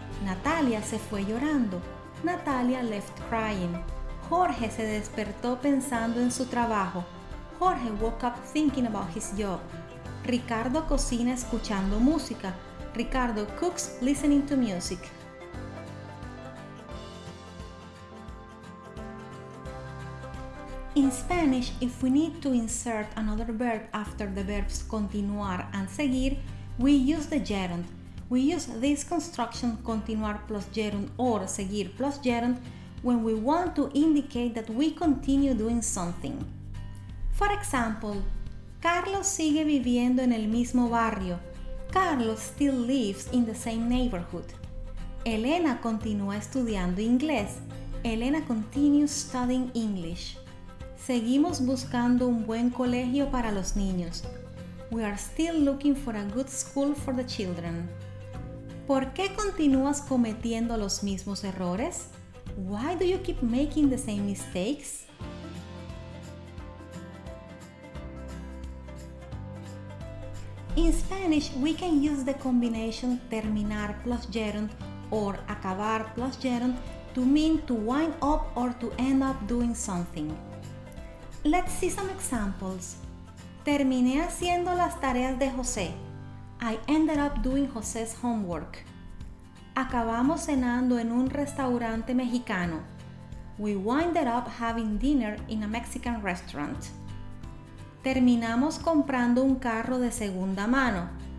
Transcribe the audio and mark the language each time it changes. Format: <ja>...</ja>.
<es>Natalia se fue llorando.</es> <en>Natalia left crying.</en> <es>Jorge se despertó pensando en su trabajo.</es> <en>Jorge woke up thinking about his job.</en> <es>Ricardo cocina escuchando música.</es> <en>Ricardo cooks listening to music. In Spanish, if we need to insert another verb after the verbs continuar and seguir, we use the gerund. We use this construction continuar plus gerund or seguir plus gerund when we want to indicate that we continue doing something. For example,</en> <es>Carlos sigue viviendo en el mismo barrio.</es> <en>Carlos still lives in the same neighborhood.</en> <es>Elena continúa estudiando inglés.</es> <en>Elena continues studying English.</en> <es>Seguimos buscando un buen colegio para los niños.</es> <en>We are still looking for a good school for the children.</en> <es>¿Por qué continúas cometiendo los mismos errores?</es> <en>Why do you keep making the same mistakes? In Spanish, we can use the combination terminar plus gerund or acabar plus gerund to mean to wind up or to end up doing something. Let's see some examples.</en> <es>Terminé haciendo las tareas de José.</es> <en>I ended up doing José's homework.</en> <es>Acabamos cenando en un restaurante mexicano.</es> <en>We winded up having dinner in a Mexican restaurant.</en> <es>Terminamos comprando un carro de segunda mano.</es>